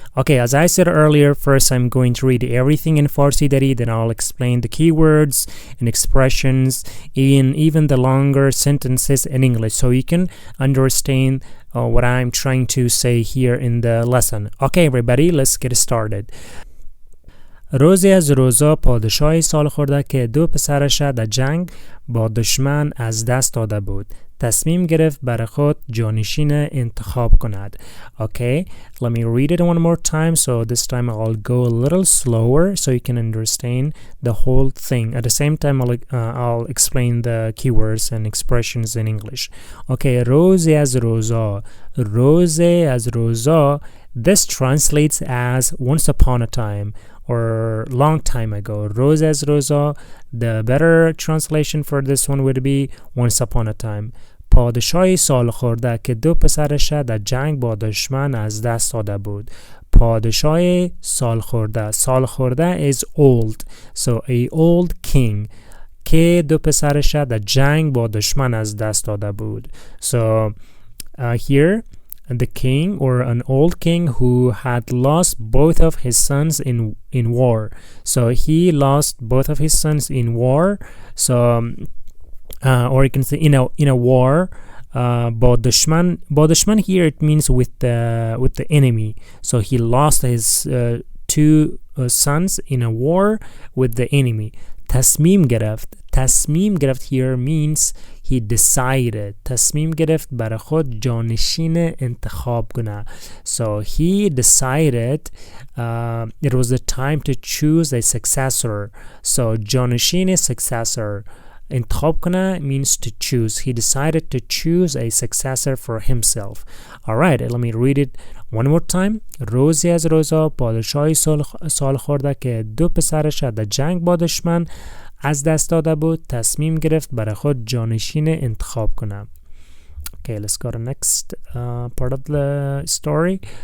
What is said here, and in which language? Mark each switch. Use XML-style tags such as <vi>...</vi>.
<en>Okay, as I said earlier, first I'm going to read everything in Farsi Dari, then I'll explain the keywords and expressions and even the longer sentences in English so you can understand what I'm trying to say here in the lesson. Okay everybody, let's get started.</en> <fa>روزی از روزا پادشاهی سال خورده که دو پسرش در جنگ با دشمن از دست داده بود. تصمیم گرفت برای خود جانشین انتخاب کند.</fa> <en>Okay, let me read it one more time. So this time I'll go a little slower so you can understand the whole thing. At the same time I'll explain the keywords and expressions in English.</en> <fa>Okay, روزی از روزا. روزی از روزا.</fa> <en>This translates as once upon a time or long time ago.</en> <fa>روز از روزا.</fa> <en>The better translation for this one would be once upon a time.</en> <fa>پادشاهی سال خورده که دو پسرش در جنگ با دشمن از دست داده بود. پادشاه سال خورده. سال خورده</fa> <en>is old. So a old king.</en> <fa>که دو پسرش در جنگ با دشمن از دست داده بود.</fa> <en>So here the king or an old king who had lost both of his sons in war. So he lost both of his sons in war. So or you can say in a war.</en> <fa>با دشمن</fa> <en>here it means with the enemy. So he lost his two sons in a war with the enemy.</en> <fa>تصمیم گرفت</fa> <en>here means he decided.</en> <fa>تصمیم گرفت برای خود جانشین انتخاب کنه.</fa> <en>So he decided it was the time to choose a successor. So جانشین successor.</en> <fa>انتخاب کنه</fa> <en>means to choose. He decided to choose a successor for himself. Alright, let me read it one more time.</en> <fa>روزی از روزا پادشاهی سال خورده که دو پسرش در جنگ با دشمن از دست داده بود. تصمیم گرفت برای خود جانشین انتخاب کنه.</fa> <en>Okay, let's go to next part of the story.</en>